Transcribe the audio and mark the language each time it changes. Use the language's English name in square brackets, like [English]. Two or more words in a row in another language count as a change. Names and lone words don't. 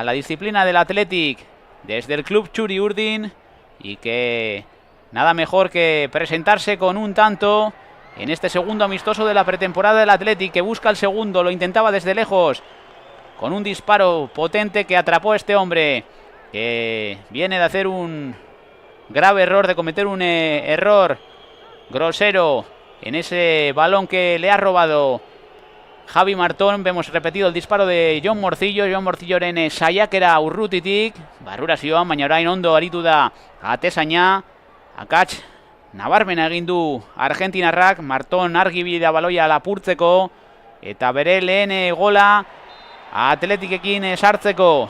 [Spanish] la disciplina del Athletic desde el club Txuri Urdin, y que nada mejor que presentarse con un tanto en este segundo amistoso de la pretemporada del Athletic, que busca el segundo, lo intentaba desde lejos con un disparo potente que atrapó a este hombre, que viene de hacer un grave error, de cometer un error grosero en ese balón que le ha robado Javi Martón. Vemos repetido el disparo de [Basque] Jon Morcilloren saiakera urrutitik, barrurazioan, baina orain ondo aritu da atezaina. Akats nabarmena egin du argentinarrak. Martón argi ibili da baloia lapurtzeko eta bere lehen gola Atletikekin sartzeko.